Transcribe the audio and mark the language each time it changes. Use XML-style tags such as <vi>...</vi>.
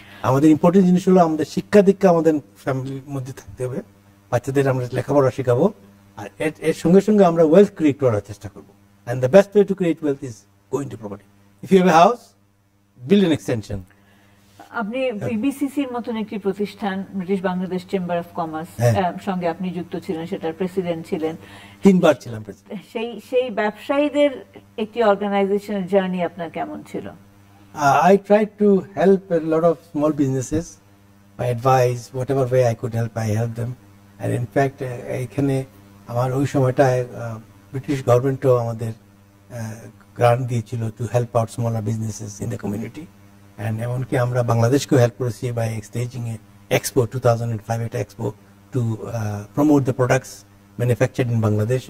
<bn>আমাদের ইম্পর্টেন্ট জিনিস হলো আমাদের শিক্ষা দীক্ষা আমাদের ফ্যামিলির মধ্যে থাকতে হবে, বাচ্চাদের আমরা লেখাপড়া শেখাবো, আর এর সঙ্গে সঙ্গে আমরা ওয়েলথ ক্রিয়েট করার চেষ্টা করবো।</bn> <en>And the best way to create wealth is going to property. If you have a house, build an extension.</en> <bn>আপনি বিবিসিসির মতন একটি প্রতিষ্ঠান, British Bangladesh chamber of commerce সঙ্গে আপনি যুক্ত ছিলেন, সেটার প্রেসিডেন্ট ছিলেন, 3 বার ছিলাম প্রেসিডেন্ট। সেই ব্যবসায়ীদের একটি অর্গানাইজেশনের জার্নি আপনার কেমন ছিল?</bn> <en>I tried to help a lot of small businesses by advice, whatever way I could help, I helped them. And in fact,</en> <bn>এখানে আমার ওই সময়টায় ব্রিটিশ গভর্নমেন্টও আমাদের গ্রান্ট দিয়েছিল</bn> <en>to help out smaller businesses in the community, and</en> <bn>এমনকি আমরা বাংলাদেশকেও help করেছি</bn> <en>By staging a expo 2005 এটা expo to promote the products manufactured in Bangladesh.</en>